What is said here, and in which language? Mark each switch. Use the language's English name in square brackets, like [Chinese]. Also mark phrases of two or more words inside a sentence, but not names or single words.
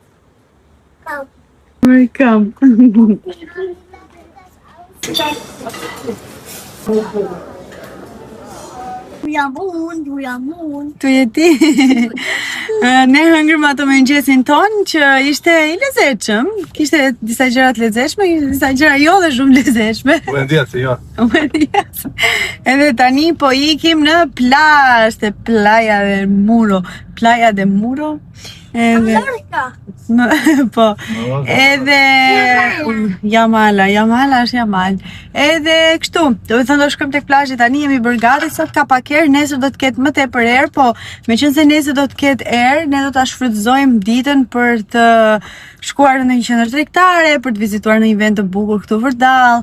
[Albanian] Kam. Tu je ti. Ne hëngrëm ato mëngjesin ton që ishte i lezetshëm, kishte disa gjëra të lezetshme, disa gjëra jo dhe shumë lezetshme. [Spanish] Buen dia, señor. [Albanian] Edhe tani po ikim në plazh, te Playa del Muro. Playa del Muro. Edhe po. Edhe Jamala është Jamal. Edhe kështu, do të thënë do shkojmë tek plazhi tani, jemi bërë gati, sot ka pak erë, nesër do të ketë më tepër erë, po meqense nesër do të ketë erë, ne do ta shfrytëzojmë ditën për të shkuar në një qendër tregtare, për të vizituar në një vend të bukur këtu vërdall.